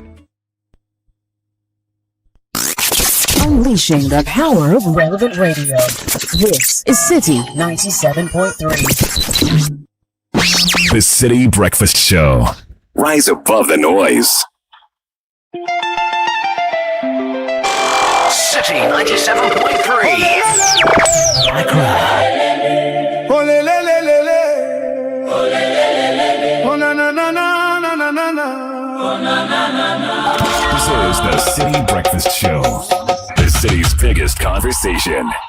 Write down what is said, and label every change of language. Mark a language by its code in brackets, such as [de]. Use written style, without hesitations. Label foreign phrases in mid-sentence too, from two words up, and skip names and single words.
[en] Unleashing the power of relevant radio. This is Citi 97.3. The Citi Breakfast Show. Rise above the noise. Citi 97.3. Kakra. Oh le le le le le. Oh le le le le le. Oh na na na na na na na na. Oh na na na na. This is the Citi Breakfast Show, the city's biggest conversation.